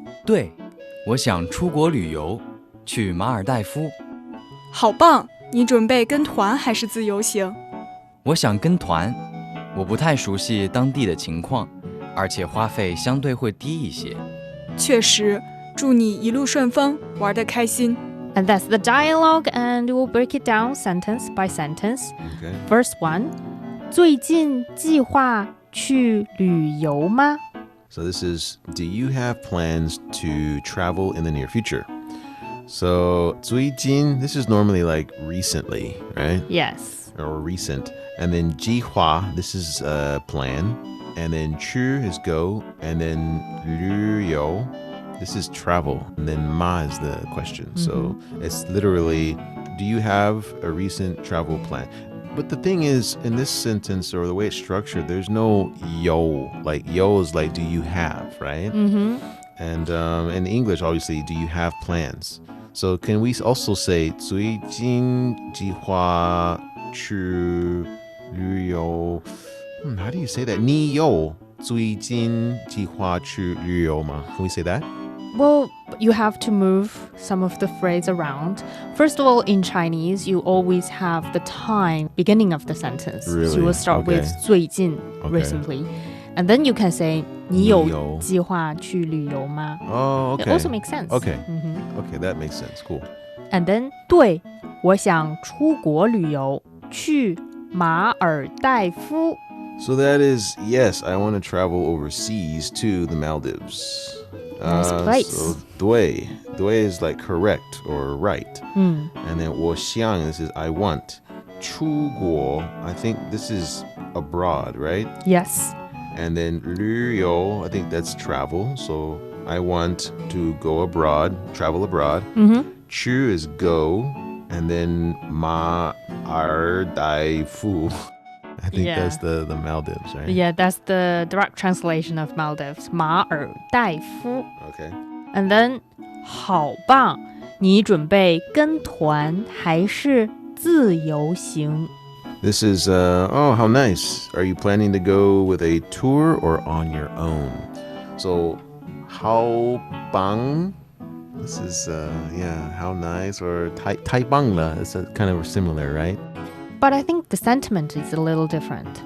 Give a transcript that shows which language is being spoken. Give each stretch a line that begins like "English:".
Chinese: 对，我想出国旅游，去马尔代夫。好棒！你准备跟团还是自由行？我想跟团，我不太熟悉当地的情况，而且花费相对会低一些。确实，祝你一路顺风，玩得开心。
English: And that's the dialogue, and we'll break it down sentence by sentence. Okay. First one,
Chinese: 最近计划去旅游吗?
English: So this is, do you have plans to travel in the near future? So 最近, this is normally like recently, right? Yes. Or recent. And then 计划, this is plan. And then 去 is go. And then 旅游, this is travel. And then ma is the question. So it's literally, do you have a recent travel plan? But the thing is, in this sentence or the way it's structured, there's no yo. Like yo is like, do you have, right? And in English, obviously, do you have plans? So can we also say
Chinese: 最近计划去旅游?
English: How do you say that?
Chinese: 你有最近计划去旅游吗?
English: Can we say that? Well, you have to move some of the phrase around. First of all, in Chinese, you always have the time beginning of the sentence. Really? So you will start with 最近 recently. And then you can say
Chinese: 你有计划去旅游吗?
English: Oh, okay. It also makes sense. Okay. Okay, that makes sense. Cool. And then
Chinese: 对，我想出国旅游，去马尔代夫。
English: So that is, yes, I want to travel overseas to the Maldives. Nice place. So 对 is like correct or right. And then 我想, this is I want. 出国, I think this is abroad, right? Yes. And then 旅游, I think that's travel. So I want to go abroad, travel abroad. chu is go, and then ma ar dai fu. I think Yeah. that's the Maldives, right? Yeah, that's the direct translation of Maldives.
Chinese: 马尔代夫.
English: Okay. And then
Chinese: 好棒，你准备跟团还是自由行？
English: This is, oh, how nice. Are you planning to go with a tour or on your own? So, how bang? This is, yeah, how nice, or tai bang la. It's kind of similar, right? But I think the sentiment is a little different.